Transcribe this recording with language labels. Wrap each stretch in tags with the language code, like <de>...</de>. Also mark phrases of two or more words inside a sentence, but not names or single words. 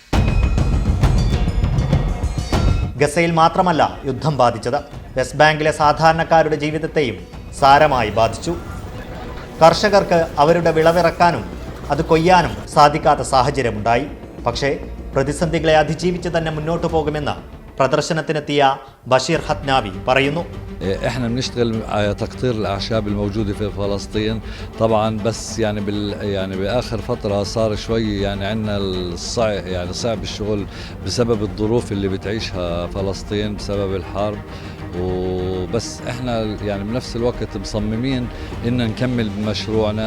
<ml>ഗസയിൽ മാത്രമല്ല യുദ്ധം ബാധിച്ചത്, വെസ്റ്റ് ബാങ്കിലെ സാധാരണക്കാരുടെ ജീവിതത്തെയും സാരമായി ബാധിച്ചു. കർഷകർക്ക് അവരുടെ വിളവിറക്കാനും അത് കൊയ്യാനും സാധിക്കാത്ത സാഹചര്യമുണ്ടായി. പക്ഷേ പ്രതിസന്ധികളെ അതിജീവിച്ച് തന്നെ മുന്നോട്ട് പോകുമെന്ന് പ്രദർശനത്തിനെത്തിയ ബഷീർ ഹത്നാവി പറയുന്നു.</ml> <ar>احنا بنشتغل على تقطير الاعشاب الموجوده في فلسطين طبعا، بس يعني باخر فتره صار شوي عندنا صعب الشغل بسبب الظروف اللي بتعيشها فلسطين بسبب الحرب، وبس احنا بنفس الوقت مصممين ان نكمل بمشروعنا.</ar>